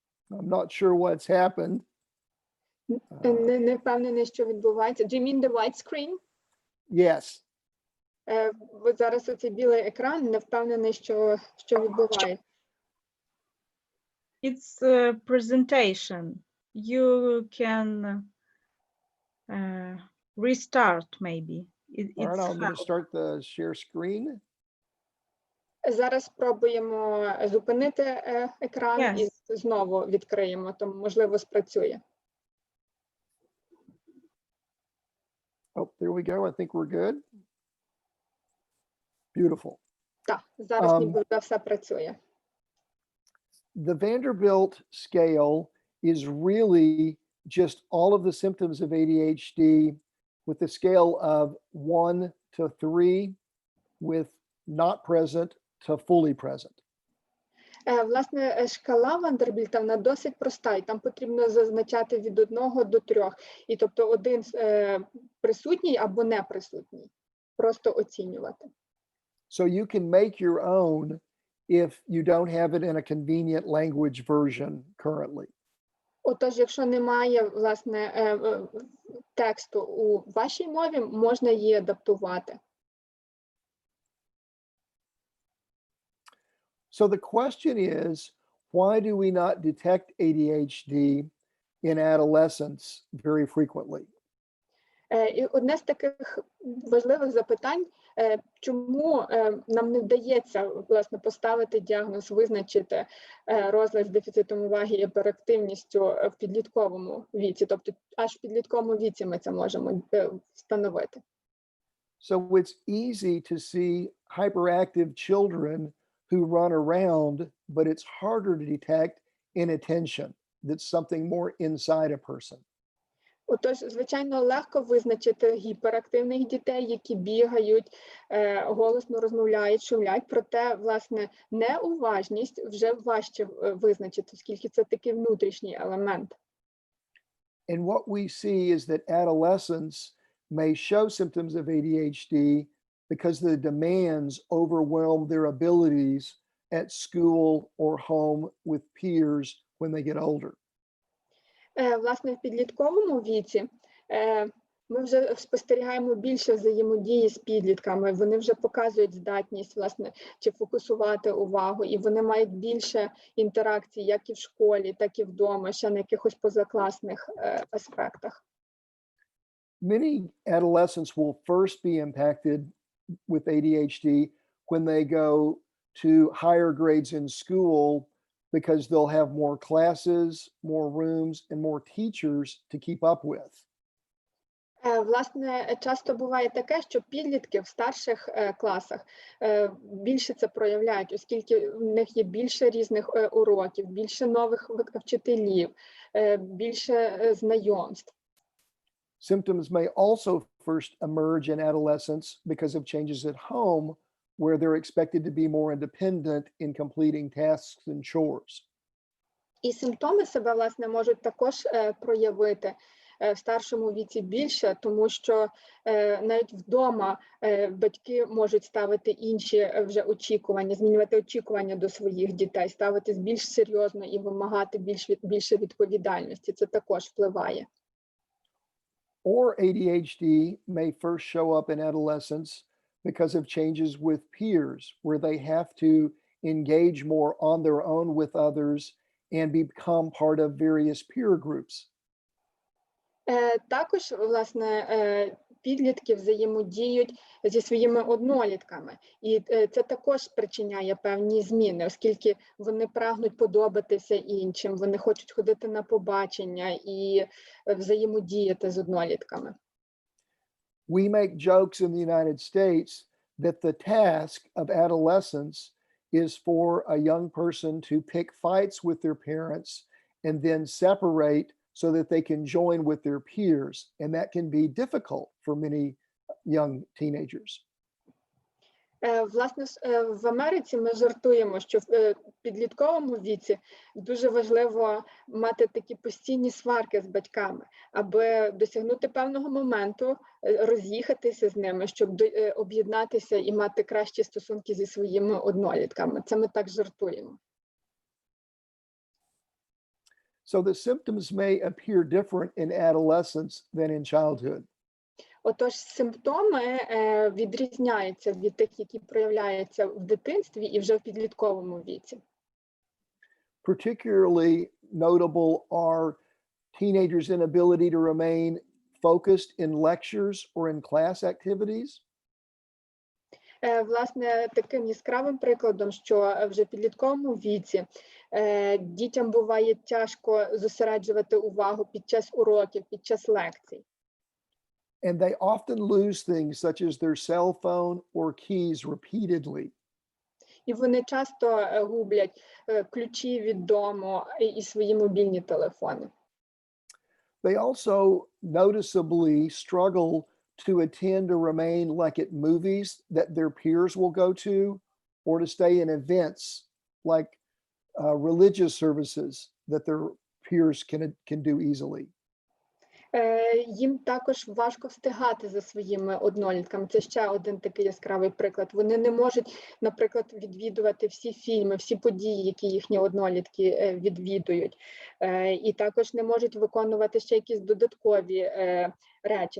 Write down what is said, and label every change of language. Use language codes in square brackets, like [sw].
[en] I'm not sure what's happened. [uk] Не впевнений, що відбувається. [en] Do you mean the white screen? Yes. [uk] От зараз оцей білий екран, не впевнений, що відбувається. [en] It's a presentation. You can restart maybe. All right, I'm going to start the share screen. [uk] Зараз спробуємо зупинити екран і знову відкриємо, тому, можливо, спрацює. [en] Oh, there we go. I think we're good. Beautiful. [uk] Так, зараз ніби все працює. [en] The Vanderbilt scale is really just all of the symptoms of ADHD with a scale of 1 to 3 with not present to fully present. [uk] Власне, шкала Вандербільта, вона досить проста, і там потрібно зазначати від 1 до 3. І тобто один присутній або не присутній. Просто оцінювати. [en] So you can make your own if you don't have it in a convenient language version currently. [uk] Отож, якщо немає, власне, тексту у вашій мові, можна її адаптувати. [en] So the question is, why do we not detect ADHD in adolescence very frequently? [uk] І одне з таких важливих запитань, чому нам не вдається, власне, поставити діагноз, визначити розлад з дефіцитом уваги і гіперактивністю в підлітковому віці, тобто аж в підлітковому віці ми це можемо встановити. [en] So it's easy to see hyperactive children who run around, but it's harder to detect inattention. That's something more inside a person. [uk] Отож, звичайно, легко визначити гіперактивних дітей, які бігають, голосно розмовляють, шумлять, проте, власне, неуважність вже важче визначити, оскільки це такий внутрішній елемент. [en] And what we see is that adolescents may show symptoms of ADHD because the demands overwhelm their abilities at school or home with peers when they get older. [uk] Власне, в підлітковому віці ми вже спостерігаємо більше взаємодії з підлітками, вони вже показують здатність, власне, чи фокусувати увагу, і вони мають більше інтеракцій як і в школі, так і вдома, ще на якихось позакласних аспектах. [en] Many adolescents will first be impacted with ADHD when they go to higher grades in school because they'll have more classes, more rooms, and more teachers to keep up with. [uk] Власне, часто буває таке, що підлітки в старших класах більше це проявляють, оскільки в них є більше різних уроків, більше нових вчителів, більше знайомств. [en] Symptoms may also first emerge in adolescence because of changes at home, where they're expected to be more independent in completing tasks and chores. [uk] І симптоми себе, власне, можуть також проявити в старшому віці більше, тому що навіть вдома батьки можуть ставити інші вже очікування, змінювати очікування до своїх дітей, ставитись більш серйозно і вимагати більше відповідальності. Це також впливає. [en] Or ADHD may first show up in adolescence because of changes with peers, where they have to engage more on their own with others and become part of various peer groups. [uk] Також, власне, підлітки взаємодіють зі своїми однолітками. І це також спричиняє певні зміни, оскільки вони прагнуть подобатися іншим, вони хочуть ходити на побачення і взаємодіяти з однолітками. [en] We make jokes in the United States that the task of adolescence is for a young person to pick fights with their parents and then separate so that they can join with their peers. And that can be difficult for many young teenagers. [uk] Власне, в Америці ми жартуємо, що в підлітковому віці дуже важливо мати такі постійні сварки з батьками, аби досягнути певного моменту, роз'їхатися з ними, щоб об'єднатися і мати кращі стосунки зі своїми однолітками. Це ми так жартуємо. [en] So the symptoms may appear different in adolescence than in childhood. [uk] Отож, симптоми відрізняються від тих, які проявляються в дитинстві і вже в підлітковому віці. [en] Particularly notable are teenagers' inability to remain focused in lectures or in class activities. [uk] Власне, таким яскравим прикладом, що вже в підлітковому віці дітям буває тяжко зосереджувати увагу під час уроків, під час лекцій. [en] And they often lose things such as their cell phone or keys repeatedly. [uk] І вони часто гублять ключі від дому і свої мобільні телефони. [en] They also noticeably struggle to attend or remain like at movies that their peers will go to, or to stay in events like religious services that their peers can do easily. [uk] Їм також важко встигати за своїми однолітками. Це ще один такий яскравий приклад. Вони не можуть, наприклад, відвідувати всі фільми, всі події, які їхні однолітки відвідують. І також не можуть виконувати ще якісь додаткові речі.